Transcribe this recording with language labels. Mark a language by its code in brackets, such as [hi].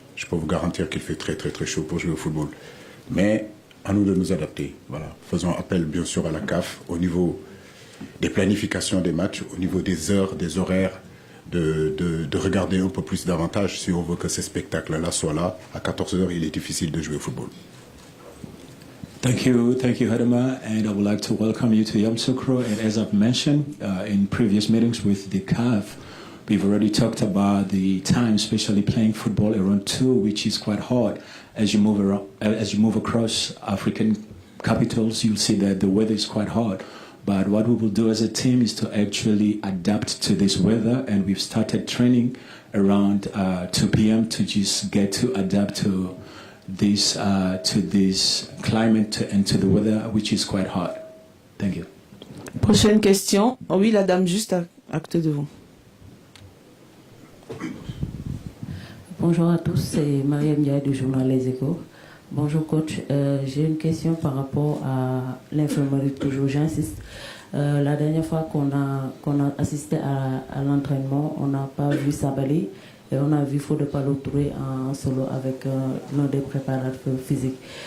[fr] Je peux vous garantir qu'il fait très très très chaud pour jouer au football. Mais à nous de nous adapter. Voilà. Faisons appel bien sûr à la CAF au niveau des planifications des matchs, au niveau des heures, des horaires, de regarder un peu plus davantage si on veut que ces spectacles-là soient là. À 14 heures, il est difficile de jouer au football. [en] Thank you, Hadama, and I would like to welcome you to Yamoussoukro. And as I've mentioned in previous meetings with the CAF, we've already talked about the time, especially playing football around 2, which is quite hard. As you move across African capitals, you'll see that the weather is quite hard. But what we will do as a team is to actually adapt to this weather, and we've started training around 2 p.m. to just get to adapt to this climate and to the weather, which is quite hot. Thank you. [fr] Prochaine question. Oh oui, la dame juste à côté de vous. Bonjour à tous, c'est Mariam Ndiaye du journal Les Échos. Bonjour coach, j'ai une question par rapport à l'infirmerie, toujours j'insiste. La dernière fois qu'on a assisté à l'entraînement, on n'a pas vu Sabali et on a vu Fodé Ballo-Touré en solo avec l'un des préparateurs physiques.